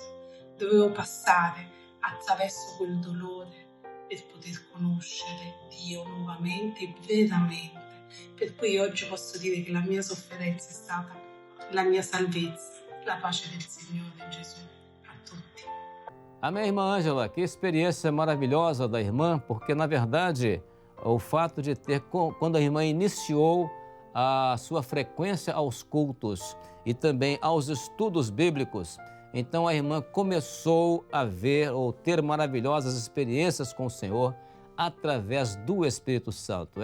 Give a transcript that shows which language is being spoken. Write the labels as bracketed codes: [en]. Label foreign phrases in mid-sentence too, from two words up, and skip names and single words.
[it] Dovevo passare attraverso quel dolore per poter conoscere Dio nuovamente e veramente. Per cui oggi posso dire che la mia sofferenza è stata la mia salvezza. La pace del Signore Gesù a tutti. [pt] Amém, irmã Ângela, que experiência maravilhosa da irmã, porque na verdade o fato de ter, quando a irmã iniciou a sua frequência aos cultos e também aos estudos bíblicos, então a irmã começou a ver ou ter maravilhosas experiências com o Senhor através do Espírito Santo.